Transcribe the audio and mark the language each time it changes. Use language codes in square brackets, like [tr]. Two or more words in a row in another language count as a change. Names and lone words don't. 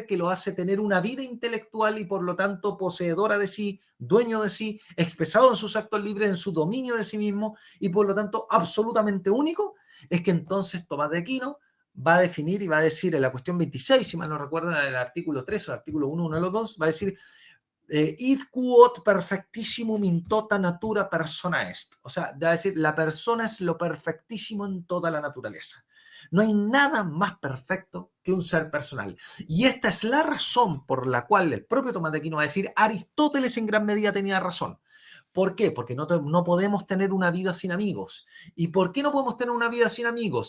[es] que lo hace tener una vida intelectual y por lo tanto poseedora de sí, dueño de sí, expresado en sus actos libres, en su dominio de sí mismo y por lo tanto absolutamente único, es que entonces Tomás de Aquino va a definir y va a decir en la cuestión 26, si mal no recuerdo, en el artículo 3 o el artículo 1, uno de los dos, va a decir [la] id quod perfectissimum in tota natura persona est. [es] O sea, va a decir, la persona es lo perfectísimo en toda la naturaleza. No hay nada más perfecto que un ser personal. Y esta es la razón por la cual el propio Tomás de Aquino va a decir, Aristóteles en gran medida tenía razón. ¿Por qué? Porque no podemos tener una vida sin amigos. ¿Y por qué no podemos tener una vida sin amigos?